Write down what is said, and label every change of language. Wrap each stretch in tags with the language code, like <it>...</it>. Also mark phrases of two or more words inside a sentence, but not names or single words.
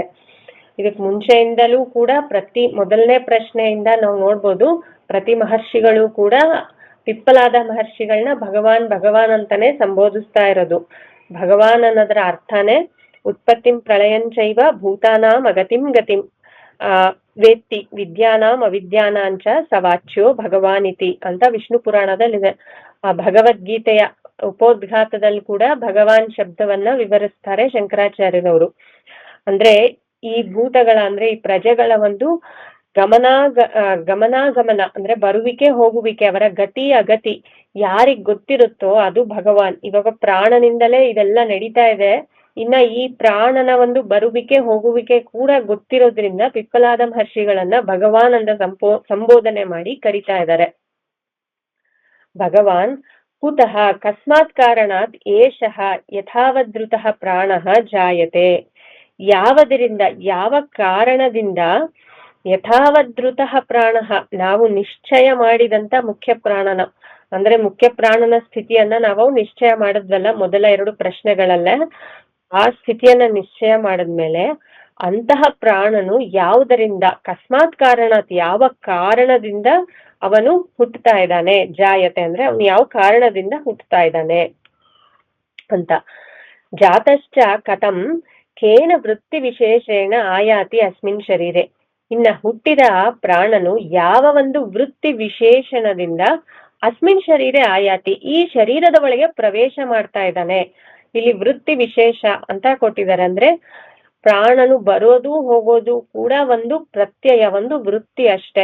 <kn>ಇದಕ್ ಮುಂಚೆಯಿಂದಲೂ ಕೂಡ ಮೊದಲನೇ ಪ್ರಶ್ನೆಯಿಂದ ನಾವು ನೋಡ್ಬೋದು, ಪ್ರತಿ ಮಹರ್ಷಿಗಳು ಕೂಡ ಪಿಪ್ಪಲಾದ ಮಹರ್ಷಿಗಳನ್ನ ಭಗವಾನ್ ಭಗವಾನ್ ಅಂತಾನೆ ಸಂಬೋಧಿಸ್ತಾ ಇರೋದು. ಭಗವಾನ್ ಅನ್ನೋದರ ಅರ್ಥನೇ</kn> <sa>ಉತ್ಪತ್ತಿಂ ಪ್ರಳಯಂಚೈವ ಭೂತಾನಾಂ ಅಗತಿಂ ಗತಿಂ ವೇತ್ತಿ ವಿದ್ಯಾನಾಂ ಅವಿದ್ಯಾನಾಂಚ ಸವಾಚ್ಯೋ ಭಗವಾನ್ ಇತಿ</sa> <kn>ಅಂತ ವಿಷ್ಣು ಪುರಾಣದಲ್ಲಿದೆ. ಆ ಭಗವದ್ಗೀತೆಯ ಉಪೋದ್ಘಾತದಲ್ಲಿ ಕೂಡ ಭಗವಾನ್ ಶಬ್ದವನ್ನ ವಿವರಿಸ್ತಾರೆ ಶಂಕರಾಚಾರ್ಯರವರು. ಅಂದ್ರೆ ಈ ಭೂತಗಳ ಅಂದ್ರೆ ಈ ಪ್ರಜೆಗಳ ಒಂದು ಗಮನಾಗಮನ ಅಂದ್ರೆ ಬರುವಿಕೆ ಹೋಗುವಿಕೆ, ಅವರ ಗತಿ ಅಗತಿ ಯಾರಿಗ್ ಗೊತ್ತಿರುತ್ತೋ ಅದು ಭಗವಾನ್. ಇವಾಗ ಪ್ರಾಣನಿಂದಲೇ ಇದೆಲ್ಲ ನಡೀತಾ ಇದೆ, ಇನ್ನ ಈ ಪ್ರಾಣನ ಒಂದು ಬರುವಿಕೆ ಹೋಗುವಿಕೆ ಕೂಡ ಗೊತ್ತಿರೋದ್ರಿಂದ ಪಿಪ್ಪಲಾದ ಮಹರ್ಷಿಗಳನ್ನ ಭಗವಾನ್ ಅಂತ ಸಂಬೋಧನೆ ಮಾಡಿ ಕರಿತಾ ಇದ್ದಾರೆ.</kn> <sa>ಭಗವಾನ್ ಕುತಃ ಕಸ್ಮಾತ್ ಕಾರಣಾತ್ ಏಷಃ ಯಥಾವದೃತಃ ಪ್ರಾಣಃ ಜಾಯತೆ.</sa> <kn>ಯಾವದರಿಂದ, ಯಾವ ಕಾರಣದಿಂದ</kn> <sa>ಯಥಾವದೃತಃ ಪ್ರಾಣಃ,</sa> <kn>ನಾವು ನಿಶ್ಚಯ ಮಾಡಿದಂತ ಮುಖ್ಯ ಪ್ರಾಣನ ಅಂದ್ರೆ ಮುಖ್ಯ ಪ್ರಾಣನ ಸ್ಥಿತಿಯನ್ನ ನಾವು ನಿಶ್ಚಯ ಮಾಡಿದ್ವಲ್ಲ ಮೊದಲ 2 ಪ್ರಶ್ನೆಗಳಲ್ಲೇ, ಆ ಸ್ಥಿತಿಯನ್ನ ನಿಶ್ಚಯ ಮಾಡಿದ್ಮೇಲೆ ಅಂತಹ ಪ್ರಾಣನು ಯಾವುದರಿಂದ,</kn> <sa>ಕಸ್ಮಾತ್ ಕಾರಣಾತ್</sa> <kn>ಯಾವ ಕಾರಣದಿಂದ ಅವನು ಹುಟ್ಟುತ್ತಾ ಇದ್ದಾನೆ, ಜಾಯತೆ ಅಂದ್ರೆ ಅವನು ಯಾವ ಕಾರಣದಿಂದ ಹುಟ್ಟುತ್ತಾ ಇದ್ದಾನೆ ಅಂತ.</kn> <sa>ಜಾತಶ್ಚ ಕಥಂ ಕೇನ ವೃತ್ತಿ ವಿಶೇಷೇಣ ಆಯಾತಿ ಅಸ್ಮಿನ್ ಶರೀರೆ.</sa> <kn>ಇನ್ನ ಹುಟ್ಟಿದ ಪ್ರಾಣನು ಯಾವ ಒಂದು ವೃತ್ತಿ ವಿಶೇಷಣದಿಂದ</kn> <sa>ಅಸ್ಮಿನ್ ಶರೀರೆ ಆಯಾತಿ,</sa> <kn>ಈ ಶರೀರದ ಒಳಗೆ ಪ್ರವೇಶ ಮಾಡ್ತಾ ಇದ್ದಾನೆ. ಇಲ್ಲಿ ವೃತ್ತಿ ವಿಶೇಷ ಅಂತ ಕೊಟ್ಟಿದ್ದಾರೆ. ಅಂದ್ರೆ ಪ್ರಾಣನು ಬರೋದು ಹೋಗೋದು ಕೂಡ ಒಂದು ಪ್ರತ್ಯಯ, ಒಂದು ವೃತ್ತಿ ಅಷ್ಟೆ.</kn>